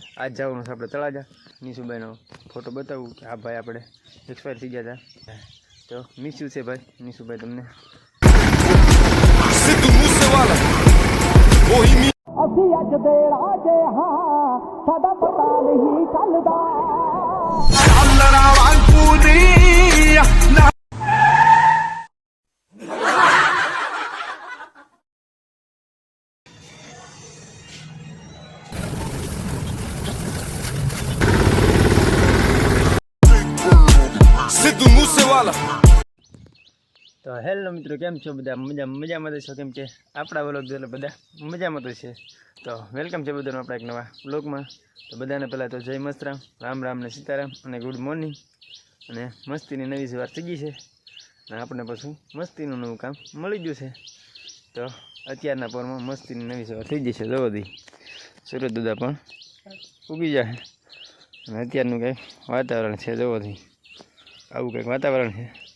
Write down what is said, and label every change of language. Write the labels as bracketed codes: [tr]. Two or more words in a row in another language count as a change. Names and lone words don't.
[gu] आज જવાનું છે આપણે તળાજા નીશુભાઈનો ફોટો બતાવું કે આ ભાઈ આપણે એક્સપાયર થઈ ગયા હતા તો મિસ્યુ છે ભાઈ નીશુભાઈ તમને [pa] ਸਿੱਧੂ ਮੂਸੇਵਾਲਾ ਵਹੀ ਅਸੀਂ ਅੱਜ ਦੇ ਰਾਜੇ ਹਾਂ ਸਾਡਾ ਪਤਾ ਨਹੀਂ ਚੱਲਦਾ ਅੱਲਾਹ ਵਾਂਗੂਦੀ ਸਿੱਧੂ ਮੂਸੇਵਾਲਾ। [gu] તો હેલો મિત્રો કેમ છો બધા મજામાં તો છો કેમ કે આપણા વ્લોગ જોઈને બધા મજામાં તો છે તો વેલકમ છે બધાનું આપણા એક નવા વ્લોગમાં તો બધાને પહેલાં તો જય મસ્તરામ રામ રામ ને સીતારામ અને [en] good morning [gu] અને મસ્તીની નવી સવાર થઈ ગઈ છે અને આપણે પાછું મસ્તીનું નવું કામ મળી ગયું છે તો અત્યારના પોરમાં મસ્તીની નવી સવાર થઈ જશે જોવો દી સુરત દુધા પણ ઉગી જાય અને અત્યારનું કંઈક વાતાવરણ છે જોવો દી આવું કંઈક વાતાવરણ છે